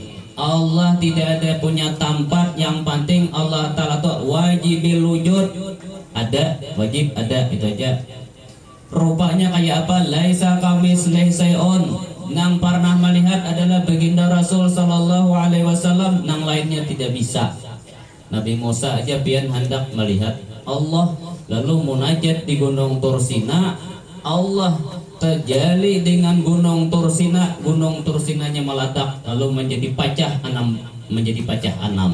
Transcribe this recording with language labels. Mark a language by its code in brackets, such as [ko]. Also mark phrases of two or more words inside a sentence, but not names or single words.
[id] Allah tidak ada punya tempat, yang penting Allah Ta'ala tuh [ar] wajibil wujud, [id] ada, wajib ada, itu aja. Rupanya kayak apa? [ar] Laisa kamitslihi syai'un. [id] Nang pernah melihat adalah baginda Rasul Sallallahu Alaihi Wasallam, nang lainnya tidak bisa. Nabi Musa aja pian hendak melihat Allah, lalu munajat di Gunung Tursina, Allah terjali dengan Gunung Tursina, Gunung Tursinanya meledak lalu menjadi pecah enam.